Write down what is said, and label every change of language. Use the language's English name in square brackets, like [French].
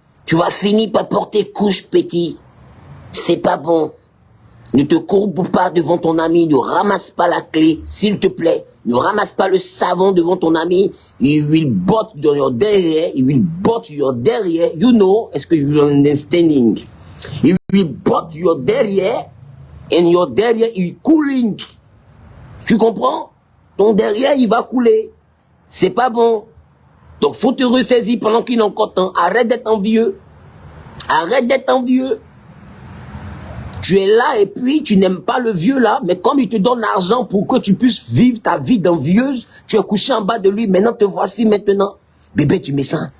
[French] Tu vas finir par porter couche, petit. C'est pas bon. Ne te courbe pas devant ton ami, ne ramasse pas la clé, s'il te plaît. Ne ramasse pas le savon devant ton ami. [English] He will butt your derrière, he will butt your derrière. You know, [French] est-ce que [English] you are understanding? He will butt your derrière, and your derrière is cooling. [French] Tu comprends? Ton derrière, il va couler. C'est pas bon. Donc, faut te ressaisir pendant qu'il est encore temps. Arrête d'être envieux. Arrête d'être envieux. Tu es là et puis tu n'aimes pas le vieux là, mais comme il te donne l'argent pour que tu puisses vivre ta vie d'envieuse, tu es couché en bas de lui, maintenant te voici maintenant. Bébé, tu mets ça.